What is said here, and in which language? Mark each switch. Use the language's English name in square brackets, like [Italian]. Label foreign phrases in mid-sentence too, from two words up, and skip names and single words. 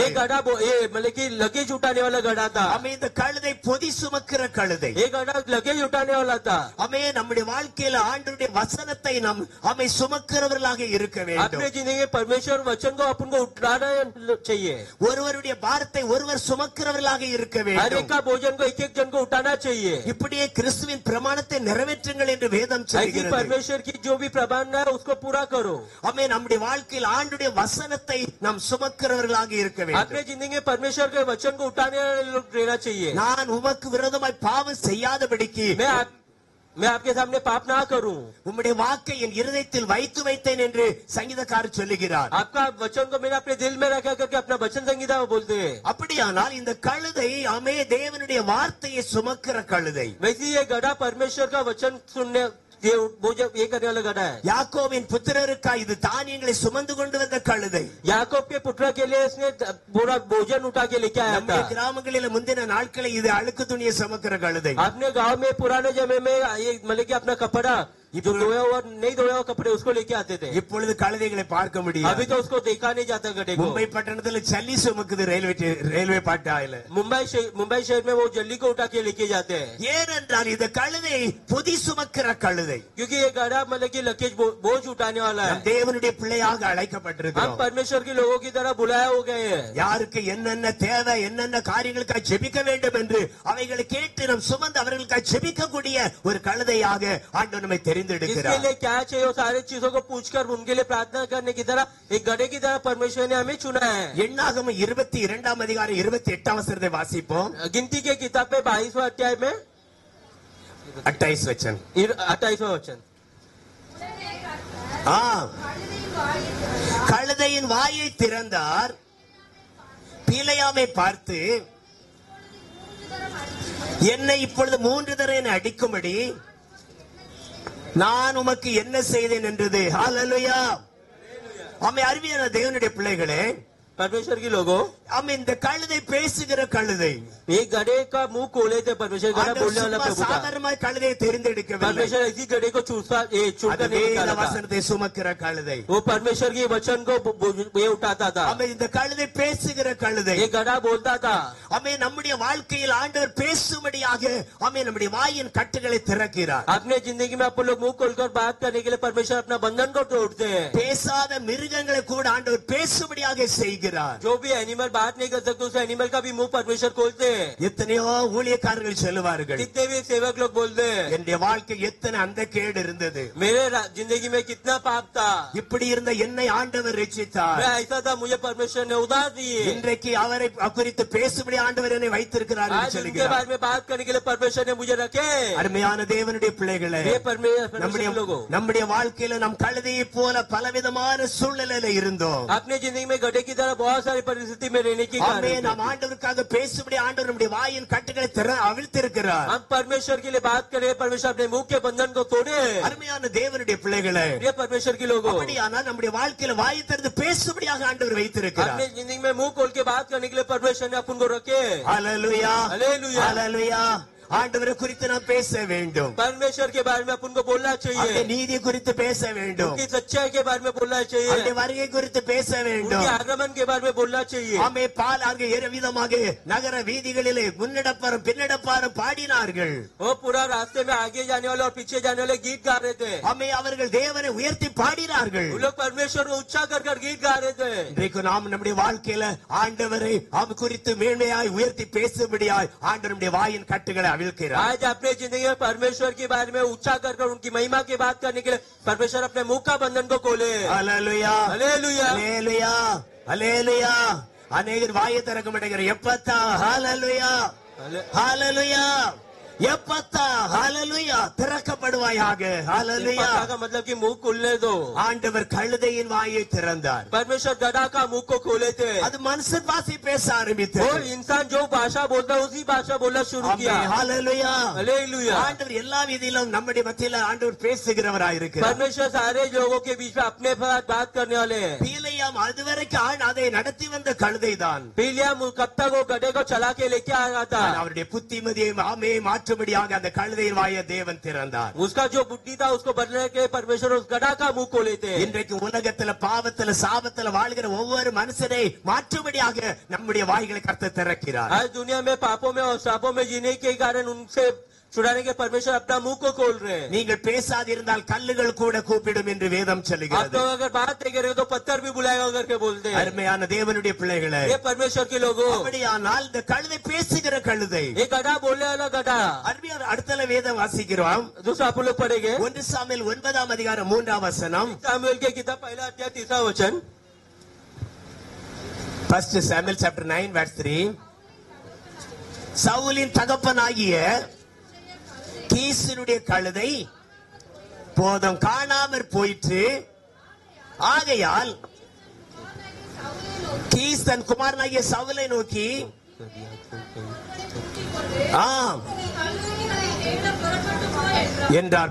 [Hindi] ये गधा ये मतलब कि लगेज उठाने वाला गधा था। [Tamil] ஆமென். இந்த கழுதை பொதி சுமக்கிற கழுதை. [Hindi] ये गधा लगेज उठाने वाला था। [Tamil] ஆமென். நம்முடைய வாழ்க்கையில ஆண்டவருடைய வசனத்தை நாம் ஆமென் சுமக்கிறவர்களாக இருக்க வேண்டும். [Hindi] अपने जिंदगी में परमेश्वर वचन को अपन को उठाना चाहिए। [Tamil] ஒருவருடைய பாரத்தை ஒருவர் சுமக்கிறவர்களாக இருக்க [Hindi] हर [Tamil] வேண்டும். [Hindi] एक का भोजन को एक एक जन को उठाना चाहिए। [Tamil] இப்படியே கிறிஸ்துவின் பிரமாணத்தை நிறைவேற்றுங்கள் என்று வேதம் [Hindi] ऐसी [Tamil] சொல்கிறது. [Hindi] परमेश्वर की जो भी प्रबंध है उसको पूरा करो। [Tamil] ஆமென். நம்முடைய வாழ்க்கையில் ஆண்டவருடைய வசனத்தை நாம் சுமக்கிறவர்களாக இருக்க வேண்டும். [Hindi] अपने जिंदगी में परमेश्वर के वचन को उठाने वाले लोग रहना चाहिए। [Tamil] நான் உமக்கு விரோதமாய் பாவம் செய்யாதபடிக்கு [Hindi] मैं मैं आपके सामने पाप ना करूं। [Tamil] உம்முடைய வாக்கை என் இருதயத்தில் வைத்து வைத்தேன் என்று சங்கீதக்காரர் சொல்லுகிறார். [Hindi] आपका वचन को मैंने अपने दिल में रखा करके अपना वचन संगीता में बोलते हैं। [Tamil] அப்படியானால் இந்த கழுதை ஆமே தேவனுடைய வார்த்தையை சுமக்கிற கழுதை. [Hindi] वैसे ये गधा परमेश्वर का वचन सुनने ये करने वाला गधा है। [Tamil] யாக்கோபின் புத்திரருக்காய் இது தானியங்களை சுமந்து கொண்டு வந்த கழுதை. [Hindi] याकूब के पुत्र के लिए इसने पूरा भोजन उठा के लेके आया [Tamil] நம்முடைய [Hindi] था। [Tamil] கிராமங்களில் முந்தின நாட்களில் இது அழுக்கு துணியை சுமக்கிற கழுதை. [Hindi] अपने गांव में पुराने जमाने में ये मतलब कि अपना कपड़ा जो धोया हुआ नहीं धोया हुआ कपड़े उसको लेके आते थे। [Tamil] இப்பொழுது கழுதைகளை பார்க்க முடியாது. [Hindi] अभी तो उसको देखा नहीं जाता गधे को। [Tamil] மும்பை பட்டணத்தில் சல்லி சுமக்குது ரயில்வே பாட்டாயில. [Hindi] मुंबई शहर में वो जल्दी को उठा के लेके जाते हैं। [Tamil] ஏனென்றால் இந்த கழுதை பொதி சுமக்கிற கழுதை. [Hindi] क्योंकि ये गधा मतलब कि लगेज बोझ उठाने वाला है। [Tamil] நம் தேவனுடைய பிள்ளையாக [Hindi] हम [Tamil] அழைக்கப்பட்டிருக்கிறோம். [Hindi] परमेश्वर के लोगों की तरह बुलाया हो गए हैं। [Tamil] யாருக்கு என்னென்ன தேவை என்னென்ன காரியங்களுக்காக ஜெபிக்க வேண்டும் என்று அவைகளை கேட்டு நாம் சுமந்து அவர்களுக்காக ஜெபிக்கக்கூடிய ஒரு கழுதையாக ஆண்டவர் நம்மை [Hindi] इसके [Tamil] தெரிந்தெடுக்கிறார். [Hindi] लिए क्या चाहिए वो सारी चीजों को पूछकर उनके लिए प्रार्थना करने की तरह एक गधे की तरह परमेश्वर ने हमें चुना है। [Tamil] எண்ணாகமம் 22 அதிகாரம் 28 வசனத்தை வாசிப்போம். [Hindi] गिनती के किताब पे 22वां अध्याय में [Tamil] 28 வசனம். [Hindi] 28वां वचन। [Tamil] கழுதையின் வாயை திறந்தார், பீலையாமை பார்த்து என்னை இப்பொழுது 3 தடவை அடிக்கும்படி நான் உமக்கு என்ன செய்தேன் என்றது. ஹல்லேலூயா. ஆமென். அருமையான தேவனுடைய பிள்ளைகளே, [Hindi] परमेश्वर के लोगों, [Tamil] ஆமென். இந்த கழுதை பேசுகிற கழுதை. [Hindi] एक गधे का मुंह खोले थे परमेश्वर। गधा बोलने वाला प्रभु था। [Tamil] சாதாரணமாய் கழுதையை தெரிந்தெடுக்கவில்லை. [Hindi] परमेश्वर ऐसी गधे को छूटा [Tamil] அது [Hindi] नहीं [Tamil] வேத [Hindi] निकाला था। [Tamil] வசனத்தை சுமக்கிற கழுதை. [Hindi] वो परमेश्वर के वचन को ये उठाता था। [Tamil] ஆமென். இந்த கழுதை பேசுகிற கழுதை. [Hindi] ये गधा बोलता था। [Tamil] ஆமென். நம்முடைய வாழ்க்கையில் ஆண்டவர் பேசும்படியாக ஆமென் நம்முடைய வாயின் கட்டுகளை திறக்கிறார். [Hindi] अपने जिंदगी में आप लोग मुंह खोलकर बात करने के लिए परमेश्वर अपना बंधन को तोड़ते हैं। [Tamil] பேசாத மிருகங்களை கூட ஆண்டவர் பேசும்படியாக செய்கிறார். [Hindi] जो भी एनिमल बात नहीं कर सकते उस एनिमल का भी मुंह परमेश्वर खोलते हैं। [Tamil] எத்தனையோ ஊழியக்காரர்கள் சொல்லுவார்கள், [Hindi] कितने भी सेवक लोग बोलते हैं [Tamil] என்னுடைய வாழ்க்கை எத்தனை அந்த கேடு இருந்தது, [Hindi] मेरे जिंदगी में कितना पाप था, [Tamil] இப்படி இருந்த என்னை ஆண்டவர் ரட்சித்தார். [Hindi] मैं ऐसा था मुझे परमेश्वर ने उधार दिए। [Tamil] இன்றைக்கு அவரை குறித்து பேசும்படி ஆண்டவர் என்னை வைத்திருக்கிறார் என்று [Hindi] आज उनके [Tamil] சொல்லுகிறார். [Hindi] बारे में बात करने के लिए परमेश्वर ने मुझे रखे। [Tamil] அருமையான தேவனுடைய பிள்ளைகளே, [Hindi] ये परमेश्वर [Tamil] நம்முடைய [Hindi] लोगों, [Tamil] நம்முடைய வாழ்க்கையில நம் கழுதையை போல பலவிதமான சூழ்நிலையில இருந்தோம். [Hindi] अपने जिंदगी में गधे की तरह बहुत सारी परिस्थिति में रहने की [Tamil] ஆமென். [Hindi] कारण [Tamil] நாம் ஆண்டவருக்காக பேசும்படி ஆண்டவர் நம்முடைய வாயின் கட்டுகளை அவிழ்த்திருக்கிறார். [Hindi] हम परमेश्वर के लिए बात करें, परमेश्वर अपने मुंह के बंधन को तोड़े। [Tamil] அருமையான தேவனுடைய பிள்ளைகளே, [Hindi] ये परमेश्वर के लोगों, [Tamil] அப்படியானால் நம்முடைய வாழ்க்கையில வாயை திறந்து பேசும்படியாக ஆண்டவர் வைத்திருக்கிறார். [Hindi] अपने जिंदगी में मुंह खोल के बात करने के लिए परमेश्वर ने अपन को रखे। [Tamil] ஹல்லேலூயா. [Hindi] हालेलुया। [Tamil] ஹல்லேலூயா. ஆண்டவரை குறித்து நாம் பேச வேண்டும். [Hindi] परमेश्वर के बारे में अपन को बोलना [Tamil] அவருடைய [Hindi] चाहिए। [Tamil] நீதி குறித்து பேச வேண்டும். [Hindi] उनकी सच्चाई के बारे में बोलना चाहिए। [Tamil] அவருடைய வருகை குறித்து பேச வேண்டும். [Hindi] उनके आगमन के बारे में बोलना चाहिए। [Tamil] ஆமே. பாலார்க விதமாக நகர வீதிகளிலே முன்னடப்பாரும் பின்னடப்பாரும் பாடினார்கள். [Hindi] वो पूरा रास्ते में आगे जाने वाले और पीछे जाने वाले गीत गा रहे थे। [Tamil] ஆமே. அவர்கள் தேவனை உயர்த்தி பாடினார்கள். [Hindi] वो लोग परमेश्वर को ऊंचा कर कर गीत गा रहे थे। [Tamil] இன்றைக்கு நாம் நம்முடைய வாழ்க்கையில ஆண்டவரை அவர் குறித்து மேன்மையாய் உயர்த்தி பேசும்படியாய் ஆண்டவர் நம்முடைய வாயின் கட்டுகளை அவிழ்க்கிறார். [Hindi] आज अपने जिंदगी में परमेश्वर के बारे में ऊंचा कर कर उनकी महिमा की बात करने के लिए परमेश्वर अपने मुंह का बंधन को खोले। [Tamil] ஹல்லேலூயா. [Hindi] हालेलुया। [Tamil] ஹல்லேலூயா. ஹல்லேலூயா. அநேகர் வாயை திறக்க மாட்டேங்கிறார். எப்பத்தா ஹல்லேலூயா. ஹல்லேலூயா. எப்பத்தா ஹல்லேலூயா. திறக்கப்படுவாயாக. ஹல்லேலூயா. [Hindi] का मतलब कि मुंह खोलने दो। [Tamil] ஆண்டவர் கழுதையின் வாயை திறந்தார். [Hindi] परमेश्वर गधा का मुंह को खोले थे। [Tamil] அது மனுஷன் பாஷை பேச [Hindi] वो [Tamil] ஆரம்பித்தார். [Hindi] इंसान जो भाषा बोलता है उसी भाषा बोलना शुरू किया। [Tamil] ஹல்லேலூயா. [Hindi] हालेलुया। [Tamil] ஆண்டவர் எல்லா விதியிலும் நம்முடைய மத்தியில ஆண்டவர் பேசுகிறவராயிருக்கிறார். [Hindi] परमेश्वर सारे लोगों के बीच में अपने साथ बात करने वाले हैं। [Tamil] பீலையாம் அதுவரைக்கும் அதை நடத்தி வந்த கழுதைதான். [Hindi] बिलियाम कब तक वो गधे को चला के लेके आ रहा था। [Tamil] அவருடைய புத்திமதியை ஆமே மாற்றும்படியாக அந்த கழுதையின் வாயை தேவன் திறந்தார். [Hindi] उसका जो बुद्धि था उसको बदलने के परमेश्वर उस गधा का मुंह खोले थे। [Tamil] இன்றைக்கு உலகத்துல பாவத்துல சாபத்துல வாழ்கிற ஒவ்வொரு மனுஷனை மாற்றும்படியாக நம்முடைய வாய்களை கர்த்தர் திறக்கிறார். [Hindi] आज दुनिया में पापों में और श्रापों में जीने के कारण उनसे छुड़ाने के परमेश्वर अपना मुंह को खोल रहे हैं। [Tamil] நீங்கள் பேசாதிருந்தால் கல்லுகள் கூட கூப்பிடும் என்று வேதம் [Hindi] आप [Tamil] சொல்லுகிறது. [Hindi] तो अगर बात नहीं करेंगे तो पत्थर भी बुलाएगा करके बोलते हैं। [Tamil] அருமையான தேவனுடைய பிள்ளைகளே, [Hindi] ये परमेश्वर के लोगों, [Tamil] அப்படியானால் இந்த கழுதை பேசுகிற கழுதை. [Hindi] ये गधा बोलने वाला गधा। [Tamil] அருமையான அடுத்த வேதம் வாசிக்கிறோம். [Hindi] दूसरा आप लोग पढ़ेंगे [Tamil] 1 சாமுவேல் 9 அதிகாரம் 3 வசனம். [Hindi] सामुएल के किताब पहला अध्याय 3 वचन। [English] 1 Samuel chapter 9 verse 3. [Tamil] சவுலின் தகப்பனாகிய கீசனுடைய கழுதை போதும் காணாமற் போயிற்று. ஆகையால் கீஸ் தன் குமாரனாகிய சவுலை நோக்கி என்றார்.